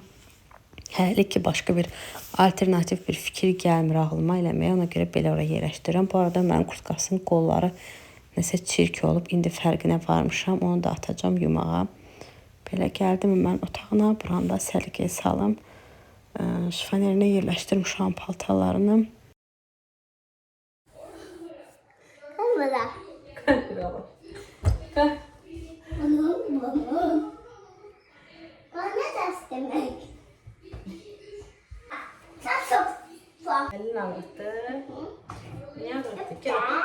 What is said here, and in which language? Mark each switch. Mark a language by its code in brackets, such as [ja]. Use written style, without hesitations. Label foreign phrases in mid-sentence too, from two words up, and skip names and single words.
[az] Hələ ki, başqa bir alternativ bir fikir gəlmir ağlıma eləməyə. Ona görə belə oraya yerləşdirirəm. Bu arada mənim kurtkasının qolları nəsə çirk olub. İndi fərqinə varmışam. Onu da atacağım yumağa. Belə gəldim mən otağına. Buranda səliqəyə salım. Şifanerinə yerləşdirmişəm paltarlarını. Kamera. [tr] Bana ders demek. Sen çok fazla. Elini ağrıttı. Niye ağrıttı? Gel.